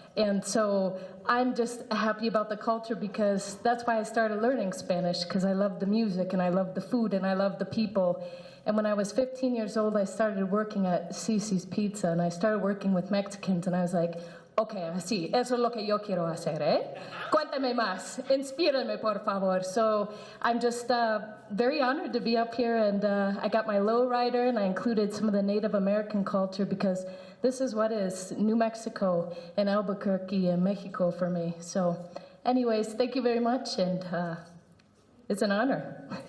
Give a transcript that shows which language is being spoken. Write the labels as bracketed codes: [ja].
[en] And so I'm just happy about the culture, because that's why I started learning Spanish, because I love the music and I love the food and I love the people. And when I was 15 years old, I started working at Cici's Pizza, and I started working with Mexicans, and I was like, okay, [es] así, eso es lo que yo quiero hacer, eh? Cuéntame más, inspírame, por favor. [en] So I'm just very honored to be up here, and I got my lowrider, and I included some of the Native American culture, because this is what is New Mexico and Albuquerque and Mexico for me. So anyways, thank you very much, and it's an honor.